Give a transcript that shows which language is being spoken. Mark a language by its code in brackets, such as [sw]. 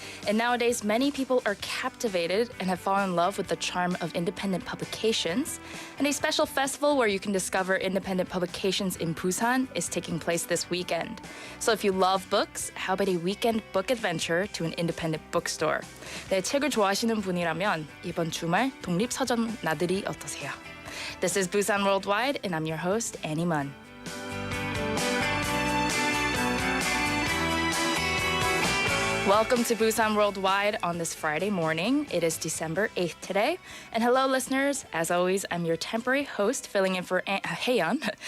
[en] And nowadays, many people are captivated and have fallen in love with the charm of independent publications. And a special festival where you can discover independent publications in Busan is taking place this weekend. So if you love books, how about a weekend book adventure to an independent bookstore? [ko] 네, 책을 좋아하시는 분이라면 이번 주말 독립서점 나들이 어떠세요? [en] This is Busan Worldwide, and I'm your host, Annie Mun. Welcome to Busan Worldwide on this Friday morning. It is December 8th today. And hello, listeners. As always, I'm your temporary host filling in for Haeyeon.